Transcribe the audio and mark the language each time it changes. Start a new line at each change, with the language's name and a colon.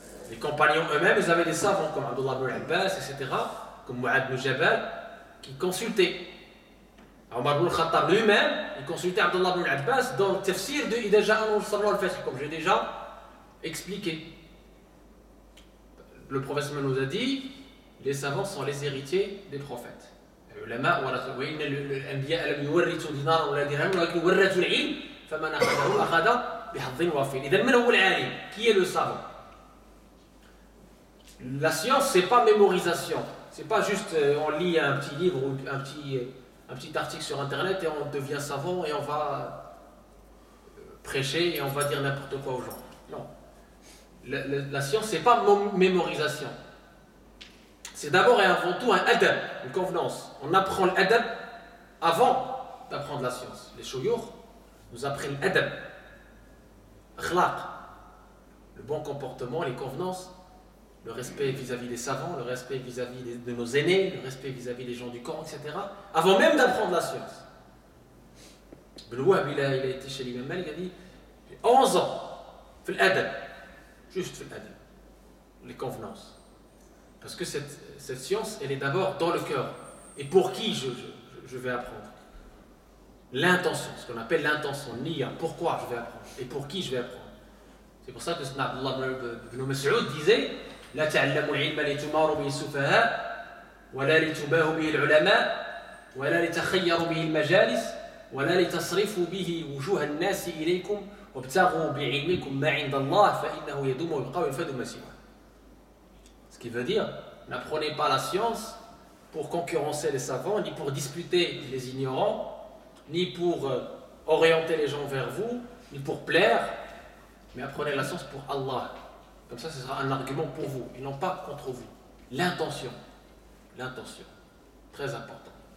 French: Les compagnons eux-mêmes, ils avaient des savants comme Abdullah ibn Abbas, etc., comme Mu'adh ibn Jabal, qui consultaient. Omar ibn Khattab lui-même, il consultait Abdullah ibn Abbas dans le tafsir de Idha ja'a nasrullah al-fath, comme j'ai déjà expliqué. Le prophète nous a dit, les savants sont les héritiers des prophètes.
Arabic: العلماء ورثوا وإن الأنبياء لم يورثوا دينارا ولا درهما ولكن ورثوا العلم فمن أخذه أخذ بحظ وافر. إذا من هو العالم?
French: Qui est le savant? La science, c'est pas mémorisation. C'est pas juste on lit un petit livre ou un petit article sur internet et on devient savant et on va prêcher et on va dire n'importe quoi aux gens. Non. La science, c'est pas mémorisation. C'est d'abord et avant tout un adab, une convenance. On apprend l'adab avant d'apprendre la science. Les shouyoukh nous apprennent l'adab, akhlaq, le bon comportement, les convenances, le respect vis-à-vis des savants, le respect vis-à-vis de nos aînés, le respect vis-à-vis des gens du Coran, etc. Avant même d'apprendre la science. Ibn Wahb, il a été chez l'imam Malik, il a dit 11 ans, fait l'adab, juste fait l'adab, les convenances. Parce que cette science, elle est d'abord dans le cœur. Et pour qui je vais apprendre? L'intention, ce qu'on appelle l'intention, niya. Pourquoi je vais apprendre? Et pour qui je vais apprendre? C'est pour ça que Abdullah ibn Mas'ud disait
Arabic: لا تعلموا العلم لتماروا به السفهاء ولا لتباهوا به العلماء ولا لتخيروا به المجالس ولا لتصرفوا به وجوه الناس إليكم وابتغوا بعلمكم ما عند الله فإنه يدوم ويبقى وينفد ما سواه.
French: Ce qui veut dire, n'apprenez pas la science pour concurrencer les savants, ni pour disputer les ignorants, ni pour orienter les gens vers vous, ni pour plaire, mais apprenez la science pour Allah. Comme ça, ce sera un argument pour vous, et non pas contre vous. L'intention. L'intention. Très important.